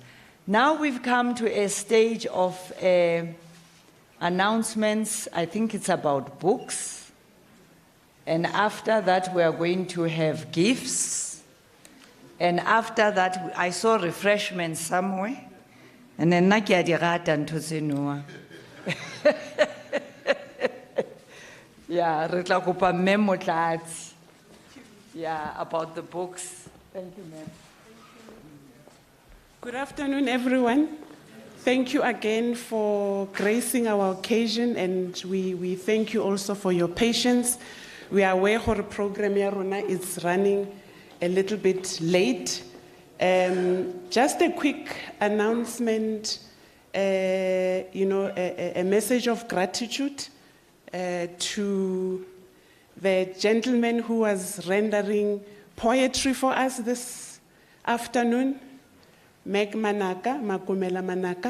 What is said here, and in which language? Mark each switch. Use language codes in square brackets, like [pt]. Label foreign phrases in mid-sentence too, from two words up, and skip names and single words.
[en] Now we've come to a stage of announcements, I think it's about books. And after that, we are going to have gifts. And after that, I saw refreshments somewhere. [st] And then nakia di rata ntho tseno. Yeah, re tla kopa mme Motlatsi. [en] Yeah, about the books. Thank you, ma'am. Good afternoon, everyone. Thank you again for gracing our occasion, and we thank you also for your patience. We are aware the program [st] ya rona [en] is running a little bit late. Just a quick announcement, a message of gratitude to the gentleman who was rendering poetry for us this afternoon, Meg Manaka, Makumela Manaka.